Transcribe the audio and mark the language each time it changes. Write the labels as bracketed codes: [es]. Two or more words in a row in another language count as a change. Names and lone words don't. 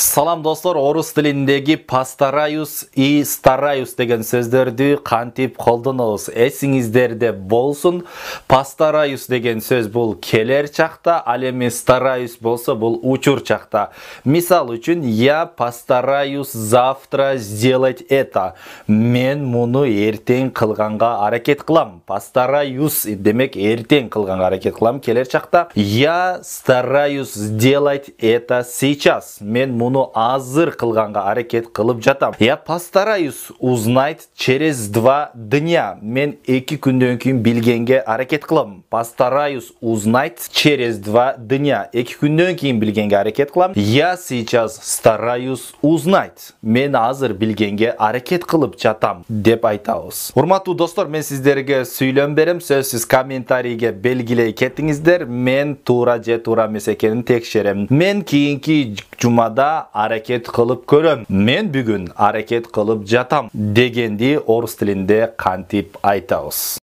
[ky] Салам достор, орус тилиндеги [ru] постараюсь и стараюсь [ky] деген сөздөрдү кантип колдонобуз? Эсиңиздерде болсун. Постараюсь деген сөз бул келер чакта, ал эми стараюсь болсо бул учур чакта. Мисал үчүн, [ru] я постараюсь завтра сделать это. [ky] Мен муну эртең кылганга аракет кылам. Постараюсь демек эртең кылганга аракет кылам келер чакта. [ru] Я стараюсь сделать это сейчас. [ky] Мен муну азыр кылганга аракет кылып жатам. [ru] Я постараюсь узнать через 2 дня. [ky] Мен 2 күндөн кийин билгенге аракет кылам. [ru] Постараюсь узнать через 2 дня. [ky] 2 күндөн кийин билгенге аракет кылам. [ru] Я сейчас стараюсь узнать. [ky] Мен азыр билгенге аракет кылып жатам деп айтабыз. Урматтуу достор, мен сиздерге сүйлөм берем. Сөзсүз комментарийге белгилей кеттиңиздер. Мен туура же туура эмес экенин текшерем. Мен кийинки жумада аракет кылып көрөм. Мен бүгүн аракет кылып жатам дегенди орус тилинде кантип айтабыз.